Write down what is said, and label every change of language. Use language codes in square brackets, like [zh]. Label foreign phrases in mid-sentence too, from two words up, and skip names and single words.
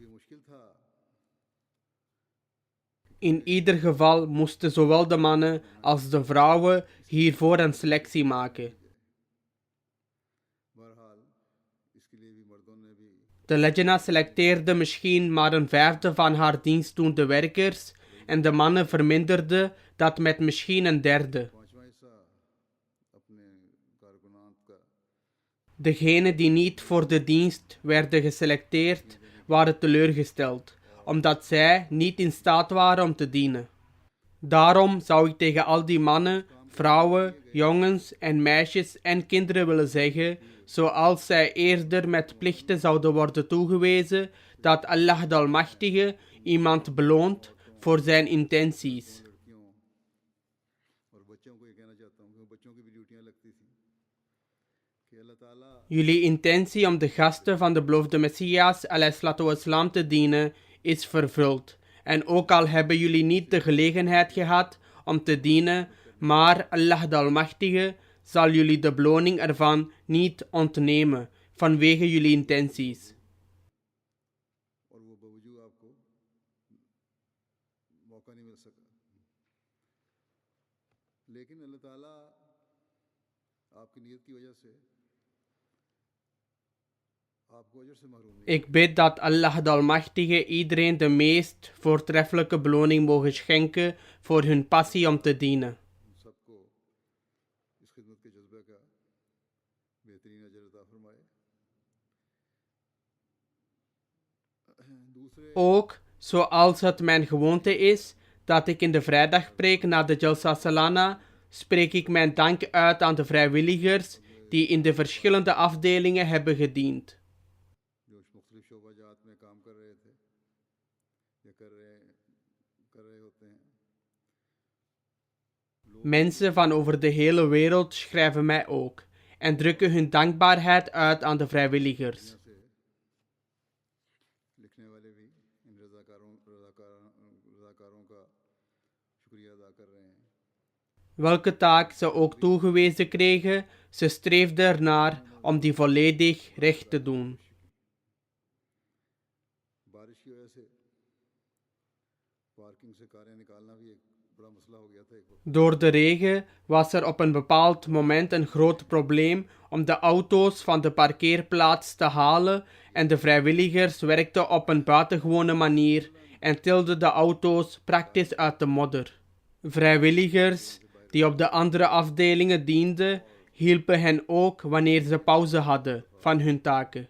[nl] In ieder geval moesten zowel de mannen als de vrouwen hiervoor een selectie maken. De Lajna selecteerde misschien maar een vijfde van haar dienstdoende werkers en de mannen verminderden dat met misschien een derde. [ur] پانچواں حصہ اپنے کارکنات کا [nl] Degenen die niet voor de dienst werden geselecteerd, waren teleurgesteld, omdat zij niet in staat waren om te dienen. Daarom zou ik tegen al die mannen, vrouwen, jongens en meisjes en kinderen willen zeggen, zoals zij eerder met plichten zouden worden toegewezen, dat Allah de Almachtige iemand beloont voor zijn intenties. [ur] لڑکیوں اور بچوں کو یہ کہنا چاہتا ہوں کہ بچوں کی بھی ڈیوٹیاں لگتی تھی کہ اللہ تعالیٰ [nl] Jullie intentie om de gasten van de beloofde Messias ﷺ te dienen is vervuld. En ook al hebben jullie niet de gelegenheid gehad om te dienen, maar Allah de Almachtige zal jullie de beloning ervan niet ontnemen vanwege jullie intenties. [ur] اور وہ باوجود آپ کو موقع نہیں مل سکا لیکن اللہ تعالیٰ آپ کی نیت کی وجہ سے آپ کو اجر سے محروم نہیں [nl] Ik bid dat Allah de Almachtige iedereen de meest voortreffelijke beloning mogen schenken voor hun passie om te dienen. [ur] سب کو اس خدمت کے جذبے کا بہترین اجر عطا فرمائے دوسرے [nl] Ook, zoals het mijn gewoonte is, dat ik in de vrijdagpreek na de Jalsa Salana spreek ik mijn dank uit aan de vrijwilligers die in de verschillende afdelingen hebben gediend. [ur] جو مختلف شعبہ جات میں کام کر رہے تھے یا کر رہے ہوتے ہیں [nl] Mensen van over de hele wereld schrijven mij ook en drukken hun dankbaarheid uit aan de vrijwilligers. [ur] سے لکھنے والے بھی ان رضاکاروں کا شکریہ ادا کر رہے ہیں [nl] Welke taak ze ook toegewezen kregen, ze streefden ernaar om die volledig recht te doen. [ur] بارش کی وجہ سے پارکنگ سے کاریں نکالنا بھی ایک بڑا مسئلہ ہو گیا تھا ایک وقت [nl] Door de regen was er op een bepaald moment een groot probleem om de auto's van de parkeerplaats te halen en de vrijwilligers werkten op een buitengewone manier en tilden de auto's praktisch uit de modder. Vrijwilligers die op de andere afdelingen dienden, hielpen hen ook wanneer ze pauze hadden van hun taken.